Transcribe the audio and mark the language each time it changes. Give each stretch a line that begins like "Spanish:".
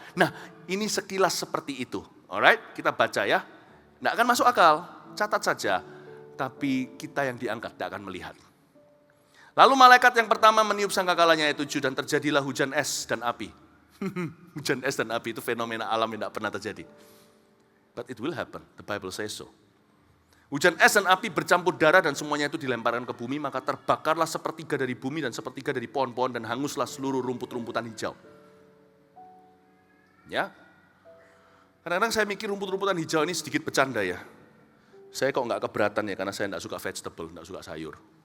Indonesian: Nah, ini sekilas seperti itu. Alright, kita baca ya. Enggak akan masuk akal, catat saja. Tapi kita yang diangkat tidak akan melihat. Lalu malaikat yang pertama meniup sangkakalanya ayat 7 dan terjadilah hujan es dan api. Hujan es dan api itu fenomena alam yang tidak pernah terjadi.
English: But it will happen, the Bible says so.
Indonesian: Hujan es dan api bercampur darah dan semuanya itu dilemparkan ke bumi, maka terbakarlah sepertiga dari bumi dan sepertiga dari pohon-pohon dan hanguslah seluruh rumput-rumputan hijau. Ya, kadang-kadang saya mikir rumput-rumputan hijau ini sedikit bercanda ya. Saya kok nggak keberatan ya karena saya nggak suka vegetable, nggak suka sayur.